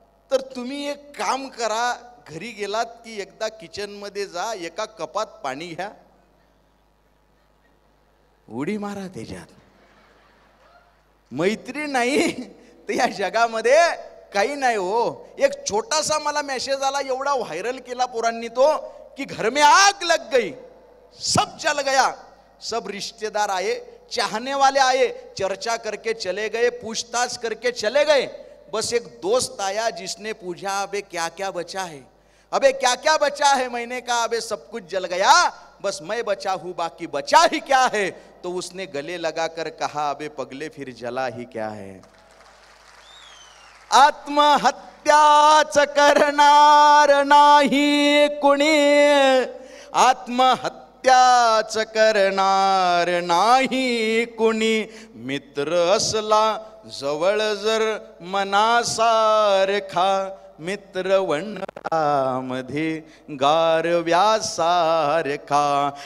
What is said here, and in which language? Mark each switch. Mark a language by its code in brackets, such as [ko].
[mr] तर तुम्ही एक काम करा, घरी गेलात की एकदा किचन मध्ये जा, एका कपात पाणी घ्या, उडी मारा त्याच्यात. मैत्री नाही तर या जगामध्ये काही नाही हो. एक छोटासा मला मेसेज आला, एवढा व्हायरल केला पोरांनी तो, [hi] कि घर में आग लग गई, सब जल गया, सब रिश्तेदार आए, चाहने वाले आए, चर्चा करके चले गए, पूछताछ करके चले गए, बस एक दोस्त आया जिसने पूछा अबे क्या क्या बचा है, अबे क्या क्या बचा है, मैंने कहा अबे सब कुछ जल गया, बस मैं बचा हूं, बाकी बचा ही क्या है. तो उसने गले लगाकर कहा अबे पगले फिर जला ही क्या है. [mr] आत्महत्याच करणार नाही कुणी, आत्महत्याच करणार नाही कुणी. मित्र असला जवळ जर मनासारखा, मित्र वनामध्ये गारव्यासारखा.